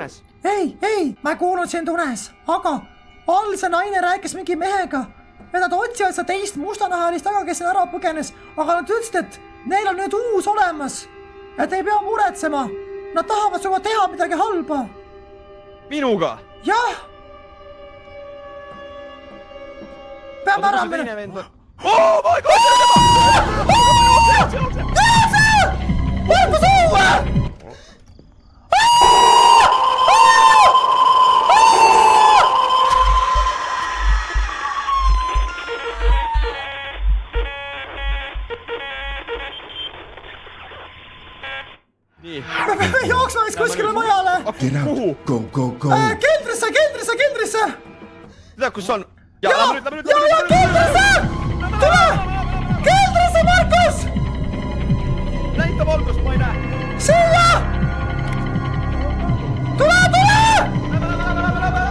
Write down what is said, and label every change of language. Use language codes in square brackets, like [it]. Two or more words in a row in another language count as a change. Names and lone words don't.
[et] Ei, ma ei kuulnud sind unes, aga all see naine rääkis mingi mehega ja nad otsivad seda teist mustanahalist taga, kes on ära põgenes, aga nad ütlesid, et neil on nüüd uus olemas, et ei pea muretsema, nad tahavad sinuga teha midagi halba. Minuga? Jah! Peab ära minna. [en] Oh my god! [et] Markus õue! Nii. Me peame jooksma vist kuskile majale. [en] Get out. Go. [et] Keldrisse. Tead, kus on? Ja, keldrisse! Tule! Keldrisse, Markus! Näita valgust, ma ei näe. Siia! Tule!